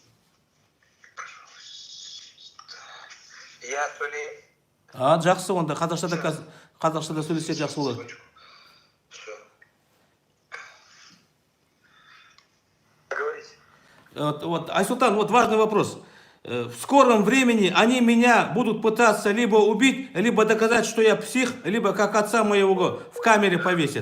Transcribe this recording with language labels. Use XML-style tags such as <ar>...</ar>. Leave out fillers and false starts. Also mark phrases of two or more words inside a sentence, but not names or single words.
<kk>Я сөйлеймін. Жақсы онда қазақшада сөйлесе жақсы болады.</kk> <ru>Все. Говорите. Вот, Айсултан, вот важный вопрос. В скором времени они меня будут пытаться либо убить, либо доказать, что я псих, либо как отца моего в камере повесят.</ru>